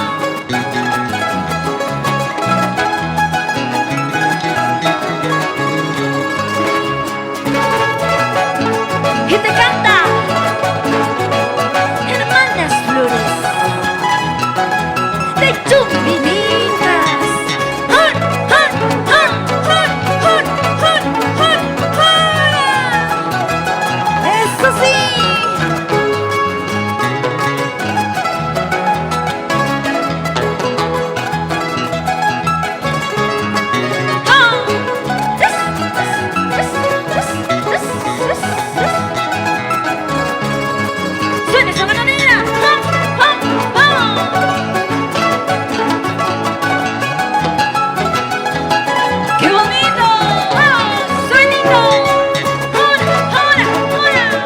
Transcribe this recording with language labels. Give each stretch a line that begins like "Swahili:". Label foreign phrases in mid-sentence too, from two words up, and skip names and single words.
Spanish: Y te canta Hermanas Flores de Chumbinitas. ¡Hun, hun, hun, hun, hun, hun, hun, hun! ¡Eso sí! ¡Oh!
English: ¡Yes, yes, yes, yes, yes, yes, yes!
Spanish: ¡Suena esa melodía! ¡Hum, hum, hum! ¡Qué bonito! ¡Oh! ¡Suenito! ¡Hola, hola, hola!